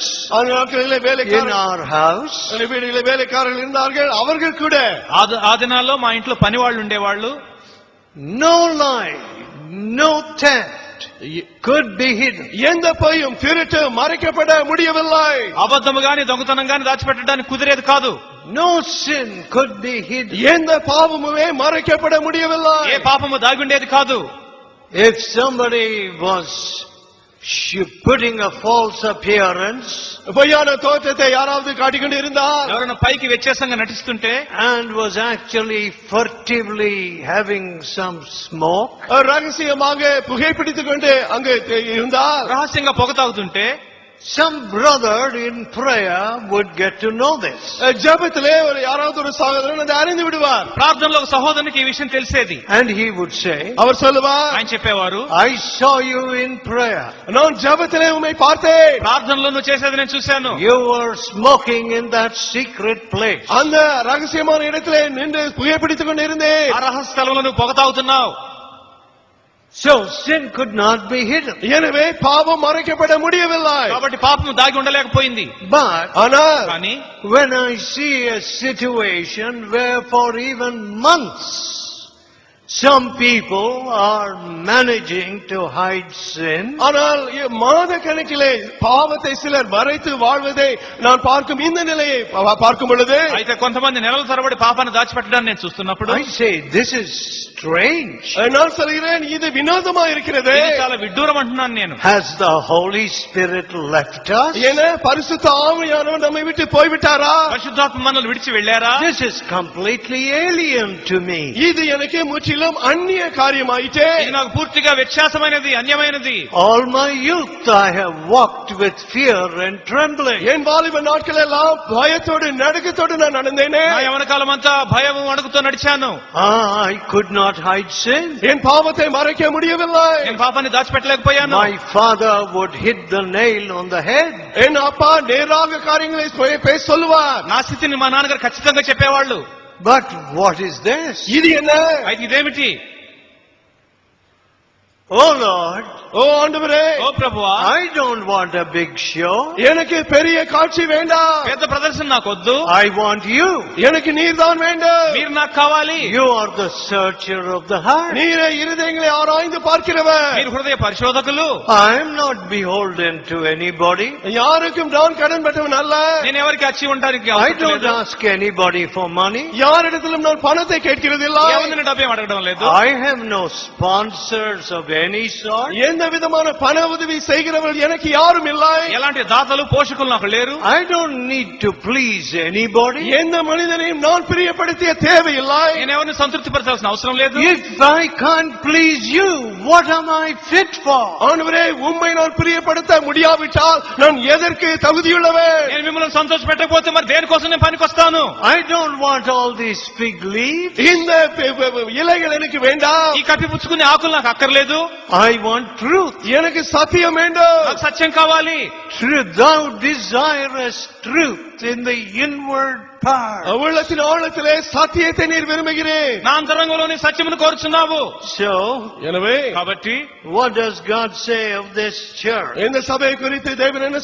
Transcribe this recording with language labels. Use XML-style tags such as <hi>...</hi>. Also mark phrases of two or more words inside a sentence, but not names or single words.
<ta>அந்த நாட்களிலே</ta> <en>in</en> <ta>வேலைக்காரர்கள்,</ta> <en>our house.</en> <ta>வீடுகளிலே வேலைக்காரர்கள் இருந்தார்கள். அவர்கள் கூட</ta> <te>ఆ దినాల్లో మా ఇంట్లో పని వాళ్ళు ఉండేవాళ్ళు.</te> <en>No lie, no theft could be hidden.</en> <ta>எந்த பொய்யும் திருட்டு மறைக்கப்பட முடியவில்லை.</ta> <te>అబద్ధము గాని దొంగతనం గాని దాచిపెట్టడానికి కుదిరేది కాదు.</te> <en>No sin could be hidden.</en> <ta>எந்த பாவமுமே மறைக்கப்பட முடியவில்லை.</ta> <te>ఏ పాపము దాగి ఉండేది కాదు.</te> <en>If somebody was putting a false appearance</en> <ta>பொய்யான தோற்றத்தை யாராவது காட்டிக்கொண்டு இருந்தால்,</ta> <te>ఎవరైనా పైకి వ్యత్యాసంగా నటిస్తుంటే,</te> <en>and was actually furtively having some smoke,</en> <ta>ரகசியமாக புகைப்பிடித்துக் கொண்டு அங்கு இருந்தால்,</ta> <te>రహస్యంగా పొగ తాగుతుంటే,</te> <en>some brother in prayer would get to know this.</en> <ta>ஜெபத்திலே ஒரு யாராவது ஒரு சகோதரன் அதை அறிந்து விடுவார்.</ta> <te>ప్రార్థనలో ఒక సహోదరునికి ఈ విషయం తెలిసేది.</te> <en>And he would say,</en> <ta>அவர் சொல்லுவார்,</ta> <te>ఆయన చెప్పేవారు,</te> <en>I saw you in prayer.</en> <ta>நான் ஜெபத்திலே உம்மை பார்த்தேன்.</ta> <te>ప్రార్థనలో నువ్వు చేసేది నేను చూశాను.</te> <en>You were smoking in that secret place.</en> <ta>அந்த ரகசியமான இடத்திலே நின்று புகைப்பிடித்துக் கொண்டு இருந்தேன்.</ta> <te>ఆ రహస్య స్థలంలో నువ్వు పొగ తాగుతున్నావు.</te> <en>So sin could not be hidden.</en> <ta>எனவே பாவம் மறைக்கப்பட முடியவில்லை.</ta> <te>కాబట్టి పాపము దాగి ఉండలేకపోయింది.</te> <en>But</en> <ta>ஆனால்</ta> <te>కానీ</te> <en>when I see a situation where for even months some people are managing to hide sin,</en> <ta>ஆனால் மாத கணக்கிலே பாவத்தை சிலர் மறைத்து வாழ்வதை நான் பார்க்கும் இந்த நிலையை பார்க்கும் பொழுது,</ta> <te>అయితే కొంతమంది నెలల తరబడి పాపాన్ని దాచిపెట్టడాన్ని నేను చూస్తున్నప్పుడు</te> <en>I say this is strange.</en> <ta>நான் சொல்கிறேன், இது வினோதமா இருக்கிறது.</ta> <te>ఇది చాలా విడ్డూరం అంటున్నాను నేను.</te> <en>Has the Holy Spirit left us?</en> <ta>ஏன்னா பரிசுத்த ஆவியானவர் நம்மை விட்டு போய்விட்டாரா?</ta> <te>పరిశుద్ధాత్మ మనల్ని విడిచి వెళ్ళారా?</te> <en>This is completely alien to me.</en> <ta>இது எனக்கு முற்றிலும் அந்நிய காரியமாயிட்டே.</ta> <te>ఇది నాకు పూర్తిగా వ్యత్యాసమైనది, అన్యమైనది.</te> <en>All my youth I have walked with fear and trembling.</en> <ta>என் வாலிப நாட்கள் எல்லாம் பயத்தோடு நடுக்கத்தோடு நான் நடந்தேனே.</ta> <te>నా యవన కాలం అంతా భయము అణుకుతో నడిచాను.</te> <en>I could not hide sin.</en> <ta>என் பாவத்தை மறைக்க முடியவில்லை.</ta> <te>నేను పాపాన్ని దాచిపెట్టలేకపోయాను.</te> <en>My father would hit the nail on the head.</en> <ta>என் அப்பா நேராக காரியங்களை பேச சொல்லுவார்.</ta> <te>నా స్థితిని మా నాన్నగారు ఖచ్చితంగా చెప్పేవాళ్ళు.</te> <en>But what is this?</en> <ta>இது என்ன?</ta> <te>అయితే ఇదేమిటి?</te> <en>Oh Lord,</en> <ta>ஓ ஆண்டவரே,</ta> <te>ఓ ప్రభువా,</te> <en>I don't want a big show.</en> <ta>எனக்கு பெரிய காட்சி வேண்டாம்,</ta> <te>పెద్ద ప్రదర్శన నాకొద్దు,</te> <en>I want you.</en> <ta>எனக்கு நீர்தான் வேண்டும்.</ta> <te>మీరు నాకు కావాలి.</te> <en>You are the searcher of the heart.</en> <ta>நீரே இருதயங்களை ஆராய்ந்து பார்க்கிறவர்.</ta> <te>మీరు హృదయ పరిశోధకులు.</te> <en>I am not beholden to anybody.</en> <ta>யாருக்கும் நான் கடன் பட்டவன் அல்ல.</ta> <te>నేను ఎవరికి అచ్చి ఉండడానికి</te> <en>I</en> <te>అవసరం</te> <en>don't</en> <te>లేదు.</te> <en>ask anybody for money.</en> <ta>யாரிடத்திலும் நான் பணத்தை கேட்கிறதில்லை.</ta> <te>ఎవరిని డబ్బేం అడగడం లేదు.</te> <en>I have no sponsors of any sort.</en> <ta>எந்த விதமான பண உதவி செய்கிறவர்கள் எனக்கு யாரும் இல்லை.</ta> <te>ఎలాంటి దాతలు పోషకులు నాకు లేరు.</te> <en>I don't need to please anybody.</en> <ta>எந்த மனிதனையும் நான் பிரியப்படுத்திய தேவையில்லை.</ta> <te>నేను ఎవరిని సంతృప్తి పరచాల్సిన అవసరం లేదు.</te> <en>If I can't please you, what am I fit for?</en> <ta>ஆண்டவரே, உம்மை நான் பிரியப்படுத்த முடியாவிட்டால் நான் எதற்கு தகுதியுள்ளவன்?</ta> <te>నేను మిమ్మల్ని సంతోష పెట్టకపోతే మరి దేనికోసం నేను పనికొస్తాను?</te> <en>I don't want all these fig leaves.</en> <ta>இந்த இலைகள் எனக்கு வேண்டாம்.</ta> <te>ఈ కప్పి పుచ్చుకునే ఆకులు నాకు అక్కర్లేదు.</te> <en>I want truth.</en> <ta>எனக்கு சத்தியம் வேண்டும்.</ta> <te>నాకు సత్యం కావాలి.</te> <en>Truth. Thou desirest truth in the inward part.</en> <ta>உள்ளத்தின் ஆழத்திலே சத்தியத்தை நீர் விரும்புகிறேன்.</ta> <te>నా అంతరంగంలోని సత్యమును కోరుచున్నావు.</te> <en>So,</en> <ta>எனவே</ta> <te>కాబట్టి</te> <en>what does God say of this church?</en> <ta>இந்த சபை குறித்து தேவன் என்ன</ta>